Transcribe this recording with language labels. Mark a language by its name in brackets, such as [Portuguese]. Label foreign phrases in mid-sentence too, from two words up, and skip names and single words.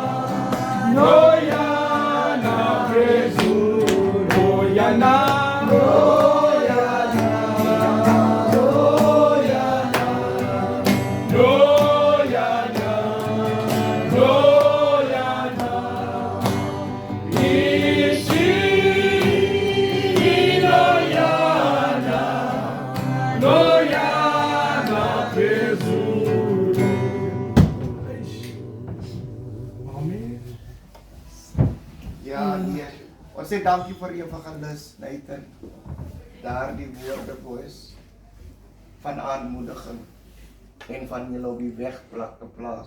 [Afrikaans] Loyana, Jesus, Loyana, Loyana, Loyana, Loyana, Loyana, Loyana, Jesus. Amen. Ja, nee. Ons sê dankie vir evangelis Nathan. Daardie woorde boys van aanmoediging en van julle op die weg te plaas.